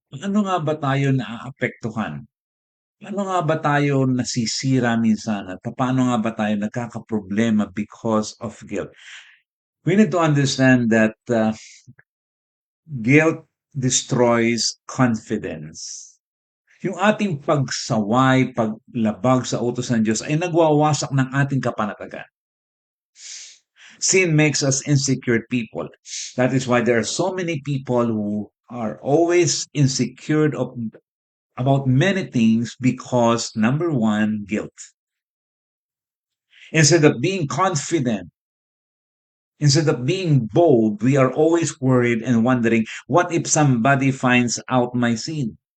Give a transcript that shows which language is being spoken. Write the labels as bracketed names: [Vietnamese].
[Filipino] Ano nga ba tayo naaapektuhan? Ano nga ba tayo nasisira minsan at paano nga ba tayo nagkakaproblema [English] because of guilt? We need to understand that guilt destroys confidence. [Filipino] Yung ating pagsaway, paglabag sa utos ng Diyos ay nagwawasak ng ating kapanatagan. [English] Sin makes us insecure people. That is why there are so many people who are always insecure about many things because number one, guilt. Instead of being confident, instead of being bold, we are always worried and wondering, what if somebody finds out my sin?